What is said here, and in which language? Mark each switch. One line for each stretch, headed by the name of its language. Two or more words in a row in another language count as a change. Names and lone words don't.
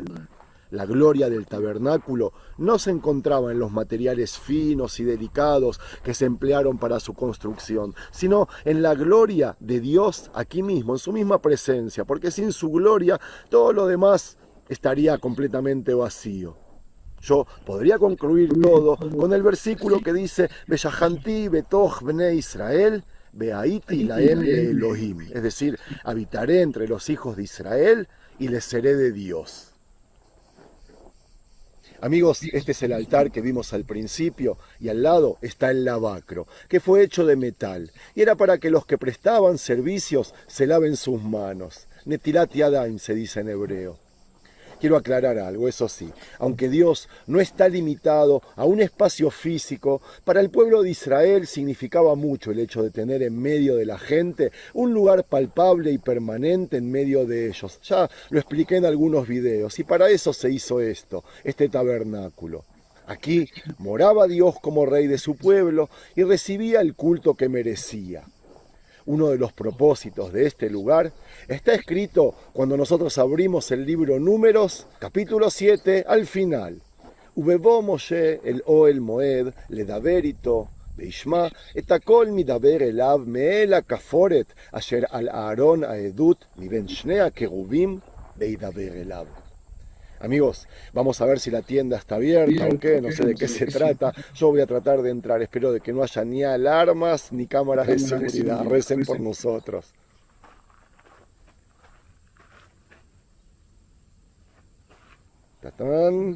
Spanish: La gloria del tabernáculo no se encontraba en los materiales finos y delicados que se emplearon para su construcción, sino en la gloria de Dios aquí mismo, en su misma presencia, porque sin su gloria todo lo demás estaría completamente vacío. Yo podría concluir todo con el versículo que dice
Hebrew: ושכנתי בתוך בני ישראל והייתי להם אלהים,
Spanish: es decir, habitaré entre los hijos de Israel y les seré de Dios. Amigos, este es el altar que vimos al principio y al lado está el lavacro, que fue hecho de metal y era para que los que prestaban servicios se laven sus manos.
Hebrew: נטילת ידיים
Spanish: se dice en hebreo. Quiero aclarar algo, eso sí, aunque Dios no está limitado a un espacio físico, para el pueblo de Israel significaba mucho el hecho de tener en medio de la gente un lugar palpable y permanente en medio de ellos. Ya lo expliqué en algunos videos y para eso se hizo esto, este tabernáculo. Aquí moraba Dios como rey de su pueblo y recibía el culto que merecía. Uno de los propósitos de este lugar está escrito cuando nosotros abrimos el libro Números, capítulo 7, al final.
Hebrew: ובבא משה אל אהל מועד לדבר אתו, וישמע את הכל מדבר אליו מאל הכפורת אשר על אהרון העדות מבין שני הקירובים וידבר אליו.
Spanish: Amigos, vamos a ver si la tienda está abierta o qué, no sé de qué se trata. Yo voy a tratar de entrar, espero de que no haya ni alarmas ni cámaras de seguridad. Recen por nosotros. ¡Tatán!